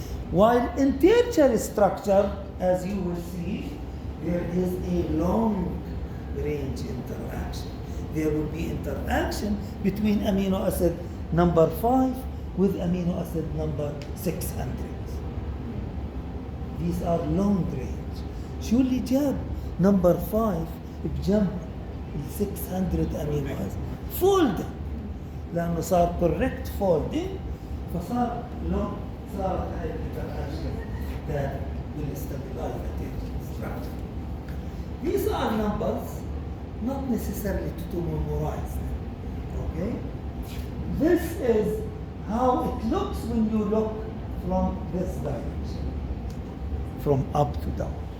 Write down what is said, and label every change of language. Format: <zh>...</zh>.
<en>While in tertiary structure, as you will see, there is a long-range interaction. There will be interaction between amino acid number 5 with amino acid number 600. these are long range.</en> <ar>شو اللي جاب نمبر 5 بجنب ال 600 امينو اسيد؟ فولدنج، لانه صار</ar> <en>correct folding</en> <ar>فصار long، صارت هاي الانتراكشن</ar> <en>that will stabilize the structure. These are numbers not necessarily to memorize them. Okay? This is how it looks when you look from this direction, from up to down.</en>